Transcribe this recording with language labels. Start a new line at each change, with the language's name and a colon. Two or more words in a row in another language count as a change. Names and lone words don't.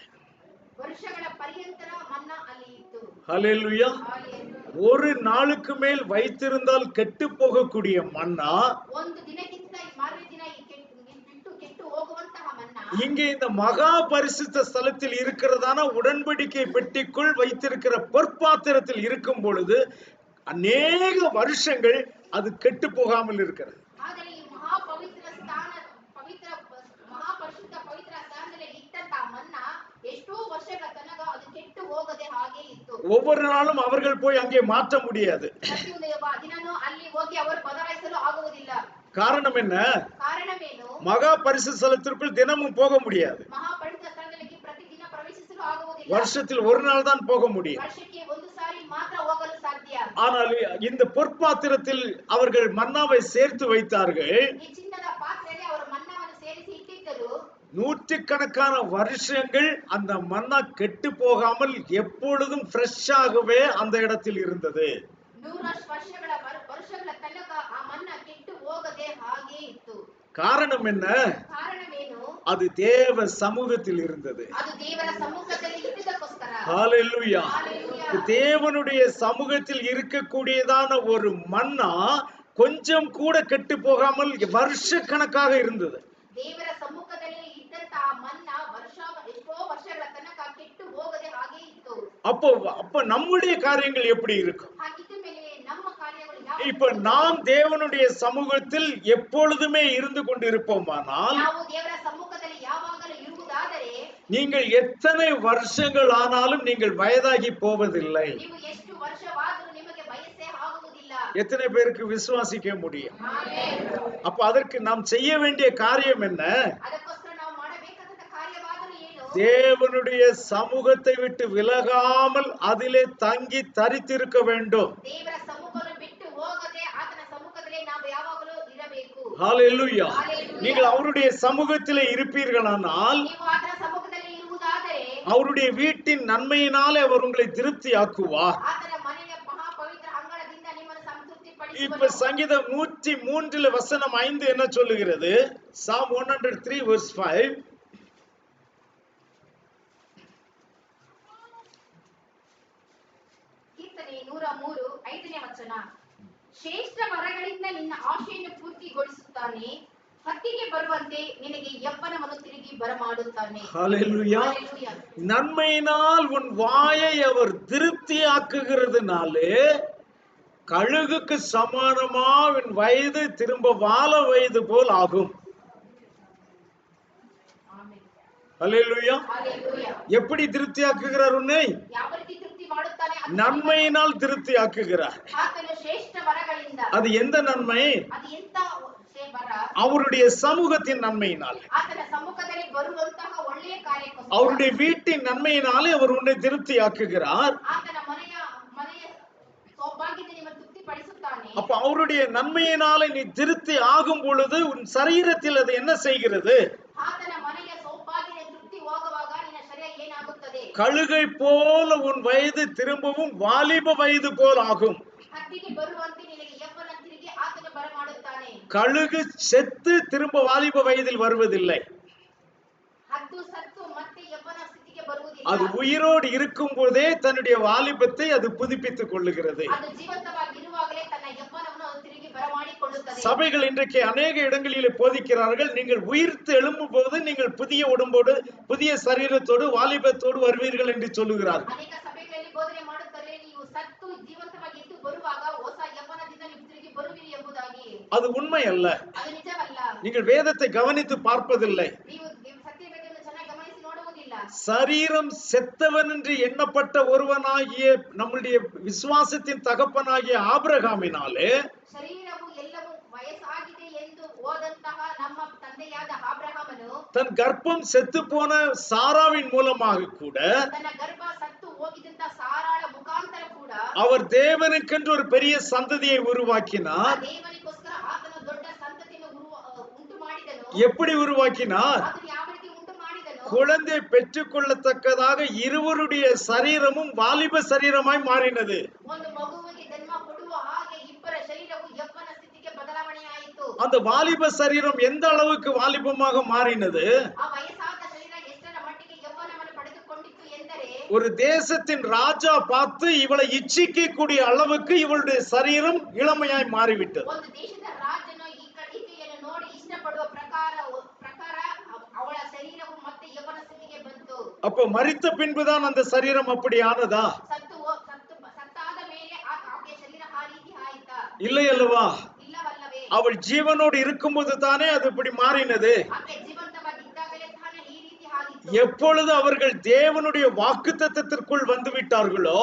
Kannada: ವರ್ಷಗಳ ಪರ್ಯಂತರ ಮನ್ನ ಅಲ್ಲಿ ಇತ್ತು.
Tamil: ஹல்லேலூயா. ஒரு நாளுக்கு மேல் வைத்திருந்தால் கெட்டு போகக்கூடிய மன்னா
Kannada: ಒಂದು ದಿನಕ್ಕಿಂತ ಮಾರನೇ ದಿನ ಕೆಟ್ಟು ಹೋಗುವಂತಹ ಮನ್ನ
Tamil: இங்கே இந்த மகா பரிசுத்த ஸ்தலத்தில் இருக்கிறதான உடன்படிக்கை பெட்டிக்குள் வைத்திருக்கிற பொற்பாத்திரத்தில் இருக்கும் பொழுது அநேக வருஷங்கள் அது கெட்டு போகாமல் இருக்கிறது.
Kannada: ಆದರೆ ಈ ಮಹಾಪರಿಶುದ್ಧ ಪವಿತ್ರ ಸ್ಥಾನದಲ್ಲಿ ಇಟ್ಟಂತಹ ಮನ್ನ ಎಷ್ಟೋ ವರ್ಷಗಳ ತನಕ ಅದು ಕೆಟ್ಟು ಹೋಗದೆ ಹಾಗೆ ಇತ್ತು.
Tamil: ஒவ்வொரு நாளும் அவர்கள் போய் அங்கே மாற்ற முடியாது.
Kannada: ಪ್ರತಿಯೊಂದು ದಿನನೂ ಅಲ್ಲಿ ಹೋಗಿ ಅವರು ಬದಲಾಯಿಸಲು ಆಗುವುದಿಲ್ಲ.
Tamil: காரணம் என்ன?
Kannada: ಕಾರಣವೇನು?
Tamil: மகா பரிசுத்த ஸ்தலத்திற்குள் தினமும் போக முடியாது.
Kannada: ಮಹಾಪರಿಶುದ್ಧ ಸ್ಥಳದಲ್ಲಿ ಪ್ರತಿದಿನ ಪ್ರವೇಶಿಸಲು ಆಗುವುದಿಲ್ಲ.
Tamil: வருஷத்தில் ஒரு நாள் தான் போக முடியும்.
Kannada: ವರ್ಷಕ್ಕೆ ಒಂದು ಸಾರಿ ಮಾತ್ರ ಹೋಗಲು ಸಾಧ್ಯ.
Tamil: ஆனால் இந்த பொற்பாத்திரத்தில் அவர்கள் மன்னாவை சேர்த்து வைத்தார்கள்.
Kannada: ಈ ಚಿನ್ನದ ಪಾತ್ರೆಯಲ್ಲಿ ಅವರು ಮನ್ನವನ್ನು ಸೇರಿಸಿ ಇಟ್ಟಿದ್ದರು.
Tamil: நூற்றுக்கணக்கான வருஷங்கள் அந்த மன்னா கெட்டு போகாமல் எப்பொழுதும் ஃப்ரெஷ்ஷாகவே அந்த இடத்தில் இருந்தது.
Kannada: ವರ್ಷಗಳ ತನಕ ಆ ಮನ್ನ ಕೆಟ್ಟು ಹೋಗದೆ ಹಾಗೆ ಇತ್ತು.
Tamil: காரணம் என்ன?
Kannada: ಕಾರಣವೇನು?
Tamil: அது தேவ சமூகத்தில் இருந்தது.
Kannada: ಅದು ದೇವರ ಸಮ್ಮುಖದಲ್ಲಿ ಇದ್ದುದಕ್ಕೋಸ್ಕರ.
Tamil: ஹalleluya.
Kannada: Hallelujah.
Tamil: தேவனுடைய சமூகத்தில் இருக்கக்கூடியதான ஒரு மன்னா கொஞ்சம் கூட கெட்டு போகாமல் வருஷக்கணக்காக இருந்தது.
Kannada: ದೇವರ ಸಮ್ಮುಖದಲ್ಲಿ ಇದ್ದಂತ ಆ ಮನ್ನ ಎಷ್ಟೋ ವರ್ಷಗಳ ತನಕ ಕೆಟ್ಟು ಹೋಗದೆ ಹಾಗೆ ಇತ್ತು.
Tamil: அப்ப நம்முடைய காரியங்கள் எப்படி இருக்கும்?
Kannada: ಹಾಗಿದ್ದ ಮೇಲೆ ನಮ್ಮ ಕಾರ್ಯಗಳು ಯಾವ?
Tamil: இப்ப நாம் தேவனுடைய சமூகத்தில் எப்பொழுதுமே இருந்து கொண்டிருப்போமானால்,
Kannada: ನಾವು ದೇವರ ಸಮ್ಮುಖದಲ್ಲಿ ಯಾವಾಗಲೂ ಇರುವುದಾದರೆ,
Tamil: நீங்கள் எத்தனை வருஷங்கள் ஆனாலும் நீங்கள் வயதாகி போவதில்லை.
Kannada: ನೀವು ಎಷ್ಟು ವರ್ಷವಾದರೂ ನಿಮಗೆ ವಯಸ್ಸೇ ಆಗುವುದಿಲ್ಲ.
Tamil: எத்தனை பேருக்கு விசுவாசிக்க முடியும்?
Kannada: ಆಮೆನ್.
Tamil: அப்ப அதற்கு நாம் செய்ய வேண்டிய காரியம் என்ன?
Kannada: ಅದಕ್ಕೋಸ್ಕರ ನಾವು ಮಾಡಬೇಕಾದ ಕಾರ್ಯವಾದರೂ ಏನು?
Tamil: தேவனுடைய சமூகத்தை விட்டு விலகாமல் அதிலே தங்கி தரித்திருக்க வேண்டும்.
Kannada: ದೇವರ ಸಮ್ಮುಖವನ್ನು ಬಿಟ್ಟು ಹೋಗದೆ ಆತನ ಸಮ್ಮುಖದಲ್ಲಿ ನಾವು ಯಾವಾಗಲೂ ಇರಬೇಕು.
Tamil: ஹalleluya.
Kannada: Hallelujah.
Tamil: நீங்கள் அவருடைய சமூகத்திலே இருப்பீர்களானால்,
Kannada: ನೀವು ಆತನ ಸಮ್ಮುಖದಲ್ಲಿ ಇರುವುದಾದರೆ,
Tamil: அவருடைய வீட்டின் நன்மையினாலே அவர் உங்களை திருப்தி ஆக்குவார்.
Kannada: ಆತನ ಮನೆಯ ಮಹಾಪವಿತ್ರ ಅಂಗಳದಿಂದ ನಿಮ್ಮನ್ನು ಸಂತೃಪ್ತಿ
Tamil: இப்ப
Kannada: ಪಡಿಸುವನು.
Tamil: சங்கீதம் 103 வசனம் 5 என்ன சொல்லுகிறது?
English: Psalm 103 verse 5.
Kannada: ಕೀರ್ತನೆ 103:5ನೇ ವಚನ. ಶ್ರೇಷ್ಠ ವರಗಳಿಂದ ನಿನ್ನ ಆಶೆಯನ್ನು ಪೂರ್ತಿಗೊಳಿಸುತ್ತಾನೆ, ಹತ್ತಿಗೆ ಬರುವಂತೆ ನಿನಗೆ ಯೌವನವನ್ನು ತಿರುಗಿ ಬರಮಾಡುತ್ತಾನೆ.
Tamil: ஹalleluya.
Kannada: Hallelujah.
Tamil: நன்மையினால் உன் வாயை அவர் திருப்தி ஆக்குகிறதுனாலே கழுகுக்கு சமானமா உன் வயது திரும்ப வால வயது போல் ஆகும். Amen. ஹalleluya.
Kannada: Hallelujah.
Tamil: எப்படி திருப்தி ஆக்குகிறார் உன்னை?
Kannada: ಯಾವ ರೀತಿ ತೃಪ್ತಿ ಮಾಡುತ್ತಾನೆ?
Tamil: நன்மையினால் திருப்தி ஆக்குகிறார்.
Kannada: ಆತನು ಶ್ರೇಷ್ಠ ವರಗಳಿಂದ.
Tamil: அது எந்த நன்மை?
Kannada: ಅದು ಎಂತ ವರ?
Tamil: அவருடைய சமூகத்தின் நன்மையினால்,
Kannada: ಆತನ ಸಮ್ಮುಖದಲ್ಲಿ ಬರುವಂತಹ ಒಳ್ಳೆಯ ಕಾರ್ಯಕ್ಕೋಸ್ಕರ,
Tamil: அவருடைய வீட்டின் நன்மையினாலே அவர் உன்னை திருப்தி ஆக்குகிறார்.
Kannada: ಆತನ ಮನೆಯ ಸೌಭಾಗ್ಯದಿಂದ ನಿಮ್ಮನ್ನು ತೃಪ್ತಿಪಡಿಸುತ್ತಾನೆ.
Tamil: அப்ப அவருடைய நன்மையினாலே நீ திருப்தி ஆகும் பொழுது உன் சரீரத்தில் அது என்ன செய்கிறது?
Kannada: ಆತನ ಮನೆಯ ಸೌಭಾಗ್ಯದ ತೃಪ್ತಿ ಹೋಗುವಾಗ ನಿನ್ನ ಶರೀರ ಏನಾಗುತ್ತದೆ?
Tamil: கழுகை போல உன் வயது திரும்பவும் வாலிப வயது போல் ஆகும்.
Kannada: ಹತ್ತಿಗೆ ಬರುವಂತೆ ನಿನಗೆ ಯೌವನ ತಿರುಗಿ ಆತನು ಬರಮಾಡುತ್ತಾನೆ.
Tamil: கழுகு செத்து திரும்ப வாலிப வயதில் வருவதில்லை.
Kannada: ಹದ್ದು ಸತ್ತು ಮತ್ತೆ ಯೌವನ ಸ್ಥಿತಿಗೆ ಬರುವುದಿಲ್ಲ.
Tamil: அது உயிரோடு இருக்கும் போதே தன்னுடைய வாலிபத்தை அது புதுப்பித்துக் கொள்ளுகிறது.
Kannada: ಅದು ಜೀವಂತವಾಗಿರುವಾಗಲೇ ತನ್ನ ಯೌವನವನ್ನು ಅದು ತಿರುಗಿ ಬರಮಾಡಿಕೊಳ್ಳುತ್ತದೆ.
Tamil: சபைகள் இன்றைக்கு அநேக இடங்களிலே போதிக்கிறார்கள், நீங்கள் உயிர்த்து எழும்பும் போது நீங்கள் புதிய உடம்போடு புதிய சரீரத்தோடு வாலிபத்தோடு வருவீர்கள் என்று சொல்லுகிறார்கள்.
Kannada: ಅನೇಕ ಸಭೆಗಳಲ್ಲಿ ಬೋಧನೆ ಮಾಡುತ್ತಾರೆ, ನೀವು ಸತ್ತು ಜೀವಂತವಾಗಿ ಎದ್ದು ಬರುವಾಗ ಹೊಸ ಯೌವನದಿಂದ ನೀವು ತಿರುಗಿ ಬರುವಿರಿ ಎಂಬುದಾಗಿ.
Tamil: அது உண்மை அல்ல.
Kannada: ಅದು ನಿಜವಲ್ಲ.
Tamil: நீங்கள் வேதத்தை கவனித்து பார்ப்பதில்லை.
Kannada: ನೀವು ಸತ್ಯವೇದವನ್ನು ಚೆನ್ನಾಗಿ ಗಮನಿಸಿ ನೋಡುವುದಿಲ್ಲ.
Tamil: சரீரம் செத்தவன் என்று எண்ணப்பட்ட ஒருவனாகிய நம்முடைய விசுவாசத்தின் தகப்பனாகிய ஆபிரகாமினாலே
Kannada: ಶರೀರವು ಎಲ್ಲವೂ ವಯಸ್ಸಾಗಿದೆ ಎಂದು ಓದಂತಹ ನಮ್ಮ ತಂದೆಯಾದ ಅಬ್ರಹಾಮನು
Tamil: தன் கர்ப்பம் செத்து போன சாராவின் மூலமாக கூட
Kannada: ತನ್ನ ಗರ್ಭ ಸತ್ತು ಹೋಗಿದ್ದಂತ ಸಾರಾಳ ಮುಖಾಂತರ ಕೂಡ
Tamil: அவர் தேவனுக்கென்று ஒரு பெரிய சந்ததியை உருவாக்கினார்.
Kannada: ದೇವನಿಗೋಸ್ಕರ ಆತನು ದೊಡ್ಡ ಸಂತತಿಯನ್ನು ಉಂಟು ಮಾಡಿದನು.
Tamil: எப்படி உருவாக்கினார்?
Kannada: ಆತನು ಯಾವ ರೀತಿ ಉಂಟು ಮಾಡಿದನು?
Tamil: குழந்தை பெற்றுக்கொள்ளத்தக்கதாக இருவருடைய சரீரமும் வாலிப சரீரமாய் மாறினது.
Kannada: ಒಂದು ಮಗುವಿಗೆ ಜನ್ಮ ಕೊಡುವ ಹಾಗೆ ಇಬ್ಬರ ಶರೀರವು ಯೌವನ ಸ್ಥಿತಿಗೆ ಬದಲಾವಣೆಯಾಯಿತು.
Tamil: அந்த வாலிப சரீரம் எந்த அளவுக்கு வாலிபமாக மாறினது?
Kannada: ಆ ವಯಸ್ಸಾದ ಶರೀರ ಎಷ್ಟರ ಮಟ್ಟಿಗೆ ಯೌವನವನ್ನು ಪಡೆದುಕೊಂಡಿತ್ತು ಎಂದರೆ,
Tamil: ஒரு தேசத்தின் ராஜா பார்த்து இவளை இச்சிக்கக்கூடிய அளவுக்கு இவளுடைய சரீரம் இளமையாய் மாறிவிட்டது.
Kannada: ಒಂದು ದೇಶದ ರಾಜನು ಈಕೆಯನ್ನು ನೋಡಿ ಇಷ್ಟಪಡುವ ಪ್ರಕಾರ ಅವಳ ಶರೀರವು ಮತ್ತೆ ಯೌವನ ಸ್ಥಿತಿಗೆ ಬಂತು.
Tamil: அப்ப மரித்த பின்புதான் அந்த சரீரம் அப்படி ஆனதா?
Kannada: ಸತ್ತಾದ ಮೇಲೆ ಆಕೆಯ ಶರೀರ ಆ ರೀತಿ ಆಯಿತಾ?
Tamil: இல்லை அல்லவா?
Kannada: ಇಲ್ಲವಲ್ಲವೇ?
Tamil: அவள் ஜீவனோடு இருக்கும்போது தானே அது இப்படி மாறினது.
Kannada: ಆಕೆ ಜೀವಂತವಾಗಿದ್ದಾಗಲೇ ತಾನೇ ಈ ರೀತಿ ಆಗಿತ್ತು.
Tamil: எப்பொழுது அவர்கள் தேவனுடைய வாக்குத்தத்தத்திற்குள் வந்து விட்டார்களோ,